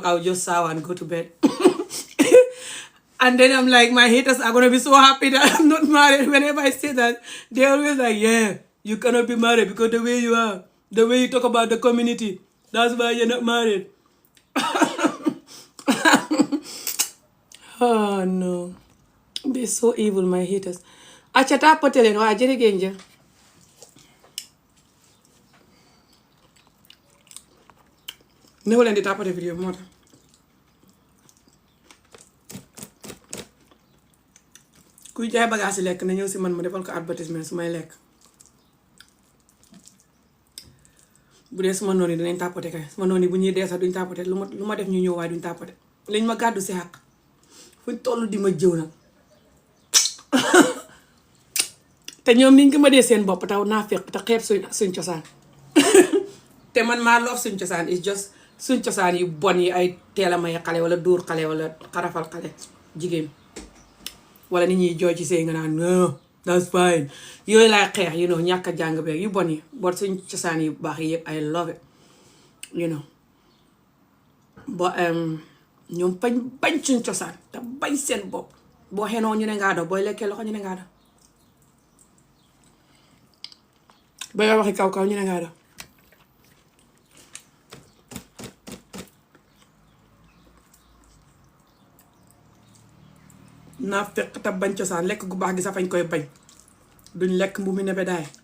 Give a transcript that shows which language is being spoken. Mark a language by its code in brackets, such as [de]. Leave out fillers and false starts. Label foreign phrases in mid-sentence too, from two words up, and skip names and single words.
[en] I would just shower and go to bed. And then I'm like, my haters are going to be so happy that I'm not married. Whenever I say that, they're always like, yeah, you cannot be married because the way you are, the way you talk about the community, that's why you're not married. Oh, no. They're so evil, my haters. [wo] Acca tapote leen waa jërë ngeen jëf. Néew leen di tapote vidéo bi moo tax. kuy jaay bagage yi lekk na ñëw si man ma defal ko advertisement su may lekk. bu dee suma noonu yi dinañ tapote kay suma noonu yi bu ñuy dee sax duñ tapote lu ma def ñu ñëw waaye duñ tapote liñ ma gàddu si xàq fuñ toll di ma jëw nag. te ñoom niñ ko ma dee seen bopp taw naa fekk te xeeb suñ cosaan. te man maa loof suñ cosaan [en] is just [wo] suñ cosaan yu bon yi ay teel a may xale wala dóor xale wala xarafal xale jigéen. wala nit ñuy jooy ci sëy nga naan [en] no that's fine [wo] yooyu laay xeex ñàkk a jàng beeg yu bon yi boo suñ cosaan yu baax yi yëpp [en] I love it [wo] ba ñoom bañ suñ cosaan te bañ seen bopp boo xenoo ñu ne ngaa dox booy lekkee loxo ñu ne ngaa dox ba nga waxi kaw ñu ne ngaa dox naa fekk te bañ cosaan lekk gu baax gi sax fañ koy bañ duñ lekk mbumi nebedaay